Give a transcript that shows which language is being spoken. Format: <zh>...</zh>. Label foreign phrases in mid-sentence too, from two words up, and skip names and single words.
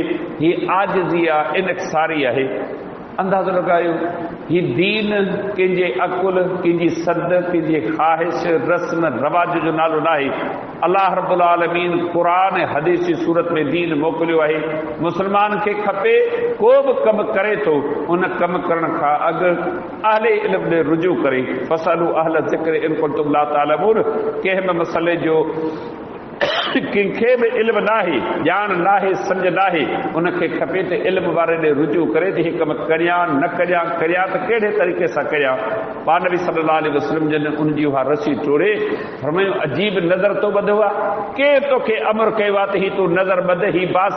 <sd>हीअ आजिज़ी आहे, इनकसारी आहे। अंदाज़ो लॻायो, हीउ दीन कंहिंजे अकुल, कंहिंजी सद, कंहिंजी ख़्वाहिश, रस्म रवाज जो नालो न आहे। अल्लाह रब्बुल आलमीन क़ुरान ऐं हदीस जी सूरत में दीन मोकिलियो आहे। मुस्लमान खे खपे को बि कमु करे थो उन कमु करण खां अॻु अहले इल्म ॾे रुजू करे,</sd> <ar>فاسألوا أهل الذكر إن كنتم لا تعلمون.</ar> <sd>कंहिं बि मसइले जो कंहिंखे बि इल्म नाहे, ॼाण नाहे, सम्झ नाहे, उनखे खपे त इल्म वारे ॾे रुजू करे त हीउ कमु करियां न करियां, करियां त कहिड़े तरीक़े सां करियां। पाण नबी</sd> <ar>صلى الله عليه وسلم</ar> <sd>जन उनजी उहा रसी टोड़े फरमायो, अजीब नज़र तो ॿधो आहे, केरु तोखे अमर कयो आहे त हीउ तूं नज़र ॿध, हीउ बास।</sd>